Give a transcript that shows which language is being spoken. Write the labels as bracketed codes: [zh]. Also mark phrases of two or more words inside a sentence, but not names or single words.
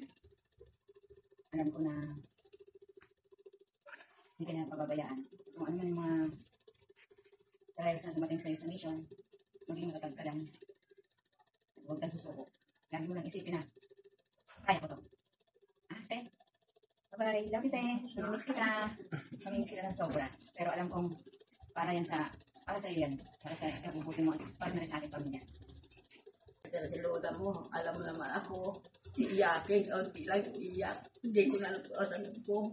[tl] Alam ko na hindi ka na pababayaan. Kung ano man yung mga trials na dumating sa'yo sa mission, maging matatag ka lang. Huwag kang susuko. Lagi mo lang isipin na, kaya ko to. Ate, bye-bye. [en] Love you, [tl] te. Namimiss kita. Namimiss kita ng sobra. Pero alam kong para sa iyo yan. Para sa kabubuti mo. Para na rin sa ating pamilya. Diluda mo, alam mo naman ako, iiyakin, onti lang iiyak. Hindi ko na alam ko.